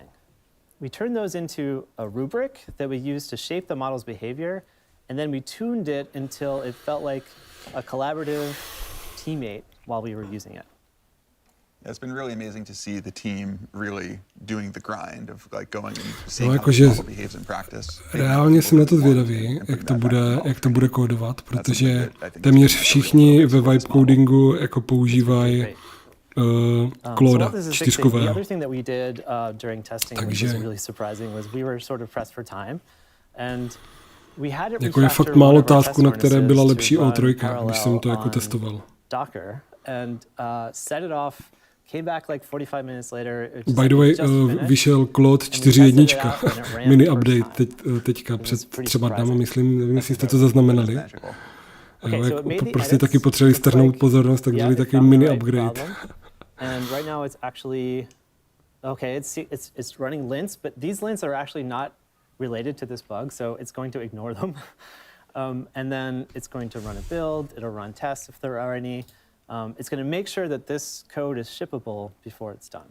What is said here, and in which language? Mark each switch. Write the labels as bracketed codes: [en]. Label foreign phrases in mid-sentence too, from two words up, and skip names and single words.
[en] We turned those into a rubric that we used to shape the model's behavior, and then we tuned it until it felt like a collaborative teammate while we were using it. Yeah, it's been really amazing to see the team really doing the grind of like going and [cs] No, [en] seeing how [cs] jakože [en] the model behaves in practice. [cs] reálně jsem na to zvědavý, jak to bude kódovat, protože téměř všichni ve [en] vibe codingu [cs] jako používají Claude [en] The [cs] 4. [en] other thing that we did during testing, which was really surprising, was we were sort of pressed for time, and we had it [cs] jako je fakt málo tasků, na které byla lepší O3, když jsem to jako testoval. [en] Docker and set it off. Came back like 45 minutes later. By the way, [cs] vyšel Claude 4.1, [en] mini update [cs] teďka před třeba dama, myslím, nevím, jestli jste to zaznamenali. Jo, jak prostě taky potřebovali strhnout pozornost, tak dali taky [en] mini upgrade. And right now it's actually, okay, it's running lints, but these lints are actually not related to this bug, so it's going to ignore them. And then it's going to run a build, it'll run tests if there are any. It's going to make sure that this code is shippable before it's done.